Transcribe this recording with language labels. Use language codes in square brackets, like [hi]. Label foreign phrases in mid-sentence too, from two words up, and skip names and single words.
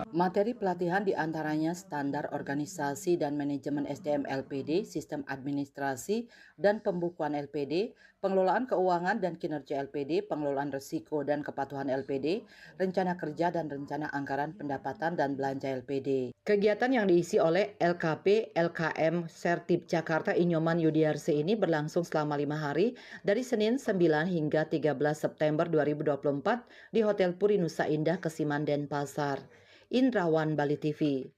[id] Materi pelatihan diantaranya standar organisasi dan manajemen SDM LPD, sistem administrasi dan pembukuan LPD, pengelolaan keuangan dan kinerja LPD, pengelolaan risiko dan kepatuhan LPD, rencana kerja dan rencana anggaran pendapatan dan belanja LPD. Kegiatan yang diisi oleh LKP LKM Sertip Jakarta Inyoman Yudiarse ini berlangsung selama 5 hari dari Senin 9 hingga 13 September 2024 di Hotel Puri Nusa Indah, Kesiman, Denpasar. Indrawan, Bali TV.